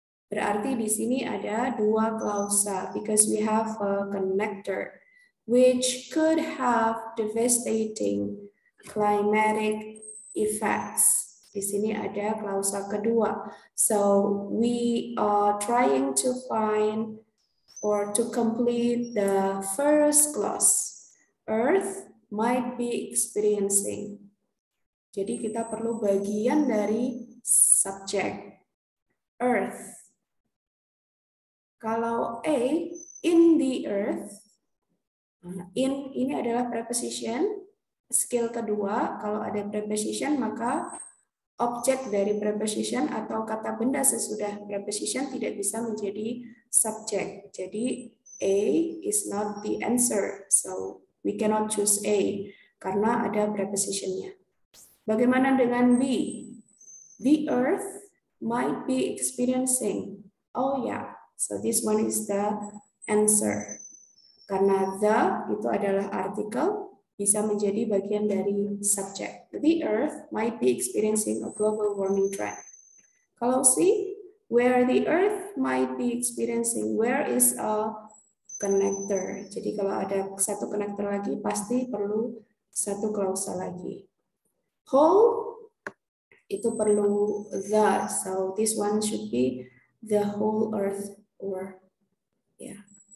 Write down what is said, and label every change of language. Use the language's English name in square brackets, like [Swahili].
[Indonesian] berarti di sini ada dua klausa, [English] because we have a connector, which could have devastating climatic effects. [Indonesian] Di sini ada klausa kedua. [English] So we are trying to find or to complete the first clause. Earth might be experiencing. [Indonesian] Jadi kita perlu bagian dari subjek. Earth. Kalau A, [English] in the earth. [Indonesian] In ini adalah preposition. Skill kedua, kalau ada preposition maka objek dari preposition atau kata benda sesudah preposition tidak bisa menjadi subjek. [English] Jadi A is not the answer. So we cannot choose A [Indonesian] karena ada prepositionnya. Bagaimana dengan B? [English] The earth might be experiencing. Oh yeah, so this one is the answer. [Indonesian] Karena the itu adalah artikel, bisa menjadi bagian dari subjek. [English] The earth might be experiencing a global warming trend. Kalau C, where the earth might be experiencing, where is a connector. [Indonesian] Jadi kalau ada satu connector lagi, pasti perlu satu klausa lagi. [English] Whole, [Indonesian] itu perlu [English] the, so this one should be the whole earth, or yeah.